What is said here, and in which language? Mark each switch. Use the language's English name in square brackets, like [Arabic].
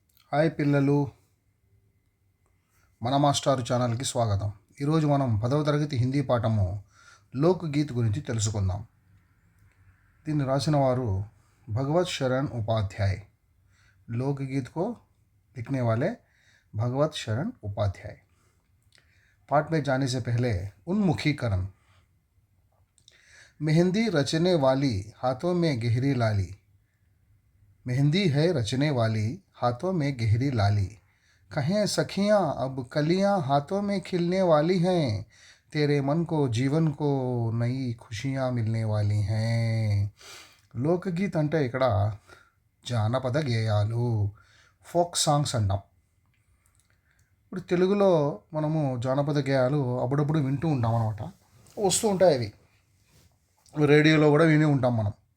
[Telugu] Hi పిల్లలు, మన మాస్టారు ఛానల్కి స్వాగతం. ఈరోజు మనం 10వ తరగతి హిందీ పాఠము లోక్ గీత్ గురించి తెలుసుకుందాం. దీన్ని రాసిన వారు భగవత్ శరణ్ ఉపాధ్యాయ్. [Hindi] लोक गीत को लिखने वाले भगवत शरण उपाध्याय. पाठ में जाने से पहले उन्मुखीकरण. मेहंदी रचने वाली हाथों में गहरी लाली. मेहंदी है रचने वाली हाथों में गहरी लाली. कहें सखियाँ अब कलियाँ हाथों में खिलने वाली हैं. तेरे मन को जीवन को नई खुशियाँ मिलने वाली हैं. [Telugu] లోకగీత్ అంటే ఇక్కడ జానపద గేయాలు, [English] folk songs [Telugu] అంటాం. ఇప్పుడు తెలుగులో మనము జానపద గేయాలు అప్పుడప్పుడు వింటూ ఉంటాం అనమాట. వస్తూ ఉంటాయి అవి, రేడియోలో కూడా విని ఉంటాం మనం.